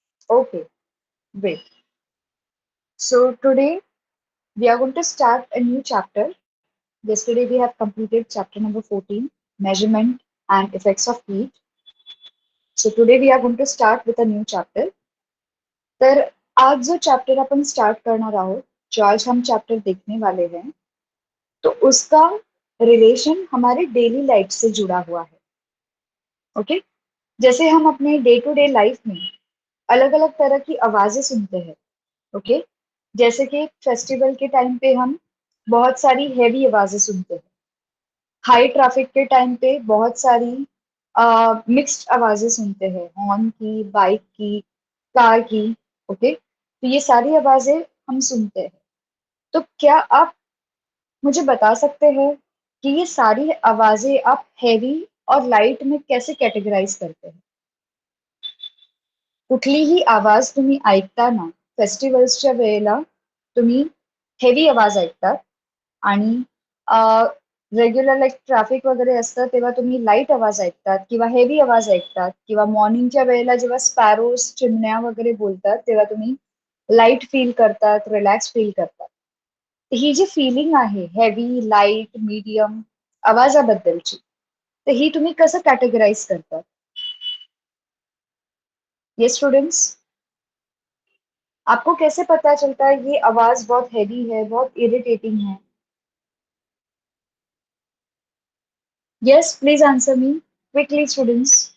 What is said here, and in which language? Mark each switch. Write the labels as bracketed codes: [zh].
[en] Okay, great. So today we are going to start a new chapter. Yesterday we have completed chapter number 14, measurement and effects of heat. So today we are going to start with a new chapter. [hi] तर आज जो chapter अपन start करना आहोत, जो आज हम chapter देखने वाले हैं, तो उसका रिलेशन हमारे डेली लाइफ से जुड़ा हुआ है. ओके, जैसे हम अपने डे टू डे लाइफ में अलग अलग तरह की आवाजें सुनते हैं. ओके, जैसे कि फेस्टिवल के टाइम पे हम बहुत सारी हैवी आवाजें सुनते हैं. हाई ट्रैफिक के टाइम पे बहुत सारी मिक्स्ड आवाजें सुनते हैं, हॉर्न की, बाइक की, कार की. ओके, तो ये सारी आवाजें हम सुनते हैं. तो क्या आप मुझे बता सकते हैं कि ये सारी आवाजें आप हैवी और लाइट में कैसे कैटेगराइज करते हैं? [mr] कुठलीही आवाज तुम्ही ऐकताना फेस्टिवल्सच्या वेळेला तुम्ही हेवी आवाज ऐकतात आणि रेग्युलर लाईक ट्रॅफिक वगैरे असतं तेव्हा तुम्ही लाईट आवाज ऐकतात किंवा हेवी आवाज ऐकतात किंवा मॉर्निंगच्या वेळेला जेव्हा स्पॅरोज चिमण्या वगैरे बोलतात तेव्हा तुम्ही लाईट फील करतात, रिलॅक्स फील करतात. ही जी फिलिंग आहे हेवी, लाईट, मीडियम आवाजाबद्दलची, तर ही तुम्ही कसं कॅटेगराइज करतात? [hi] ये स्टूडेंट्स, आपको कैसे पता चलता है ये आवाज बहुत हैवी है, बहुत इरिटेटिंग है? [en] Yes, please answer me quickly students.